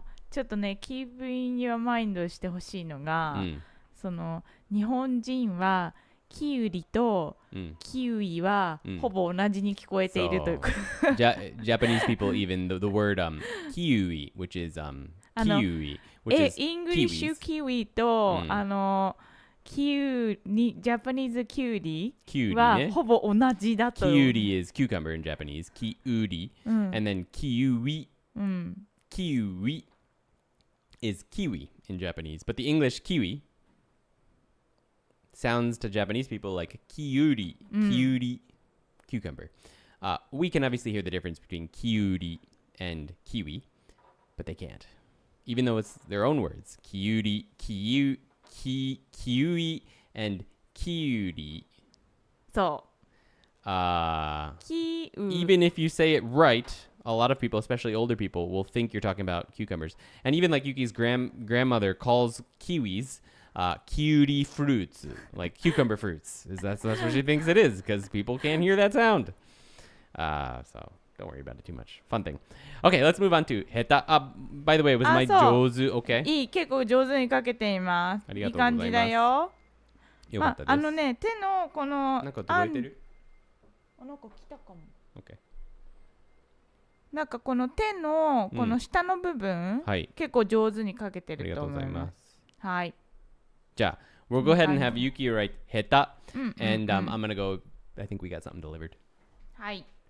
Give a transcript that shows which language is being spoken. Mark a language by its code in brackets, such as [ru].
[ja] ちょっとね、キープインユアマインドしてほしいのが、日本人はキウリと Mm. キウイはほぼ同じに聞こえているというか、 [en] Japanese people even the word kiwi, which is あの kiwi, which is イングリッシュ kiwis. [ja] キウイと、うんキウにジャパニーズキュウリ Kiuri はね。ほぼ同じだと。 [en] Kiuri is cucumber in Japanese. [ja] Kiuri. うん、 [en] And then kiwi. うん、 Kiwi is kiwi in Japanese. But the English kiwi sounds to Japanese people like kiuri. Kiuri. Cucumber. We can obviously hear the difference between kiuri and kiwi, but they can't. Even though it's their own words. Kiuri, kiwi, and kiuri. そ Uh, う。キウ even if you say it right, a lot of people, especially older people, will think you're talking about cucumbers. And even like Yuki's grandmother calls kiwis kiwi fruits, like cucumber fruits. That's what she thinks it is, because people can't hear that sound. So don't worry about it too much. Fun thing. Okay, let's move on to heta. By the way, was my [ja] そう [en] jozu okay? [ja] いい、結構上手に書けています。ありがとうございますいい感じだよ。よかったです。ね、手のこのなんか届いてる？なんか来たかも。 [en] Okay. [ja] なんかこの手のこの下の部分、はい。結構上手に書けてありるとがとうございま思います。す。はい。 [en] じゃあ、we'll go ahead and have Yuki write heta, うんうんうん and I'm gonna go. I think we got something delivered. [ja] はい。